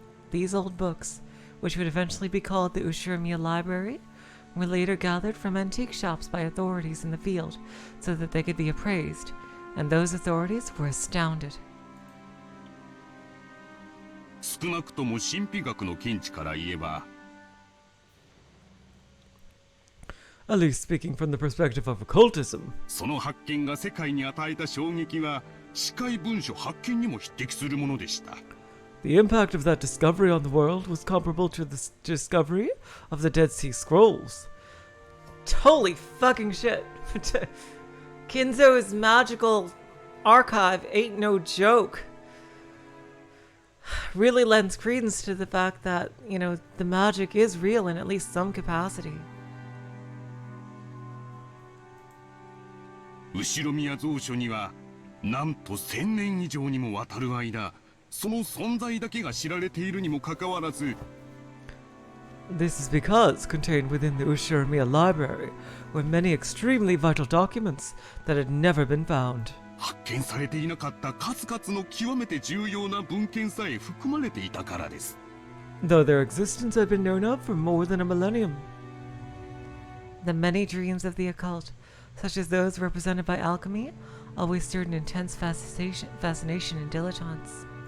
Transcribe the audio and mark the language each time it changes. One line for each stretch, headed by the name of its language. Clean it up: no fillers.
English: These old books, which would eventually be called the Ushiromiya Library, were later gathered from antique shops by authorities in the field so that they could be appraised, and those authorities were astounded.
Japanese: 少なくとも神秘学の見地から言えば、
English: At least speaking from the perspective of occultism.
Japanese: その発見が世界に与えた衝撃は、司会文書発見にも匹敵するものでした。
English: The impact of that discovery on the world was comparable to the discovery of the Dead Sea Scrolls. Holy fucking shit. Kinzo's magical archive ain't no joke. Really lends credence to the fact that, you know, the magic is real in at least some capacity.
Japanese: 後宮蔵書には、なんと1000年以上にもわたる間、その存在だけが知られているにもかかわらず、
English: This is because contained within the Ushiromiya Library were many extremely vital documents that had never been found.
Japanese: 発見されていなかった数々の極めて重要な文献さえ含まれていたからです。
English: Though their existence had been known of for more than a millennium. The many dreams of the occult such as those represented by alchemy, always stirred an intense fascination in dilettantes.